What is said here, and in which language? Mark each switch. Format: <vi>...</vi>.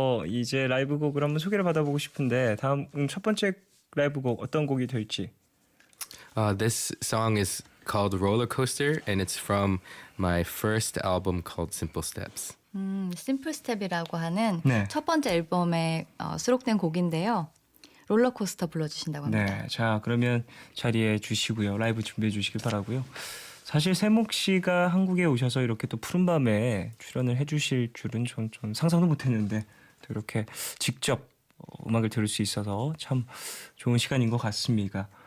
<ko>이제 라이브 곡을 한번 소개를 받아보고 싶은데 다음 첫 번째 라이브 곡 어떤 곡이 될지.</ko> <en>This song is called Roller Coaster, and it's from my first album called Simple Steps.</en> <ko>심플 스텝이라고 하는 네. 첫 번째 앨범에 수록된 곡인데요. 롤러코스터 불러주신다고 합니다. 네, 자 그러면 자리에 주시고요. 라이브 준비해 주시길 바라고요. 사실 세목 씨가 한국에 오셔서 이렇게 또 푸른밤에 출연을 해주실 줄은 전 상상도 못했는데 또 이렇게 직접 음악을 들을 수 있어서 참 좋은 시간인 것 같습니다.</ko>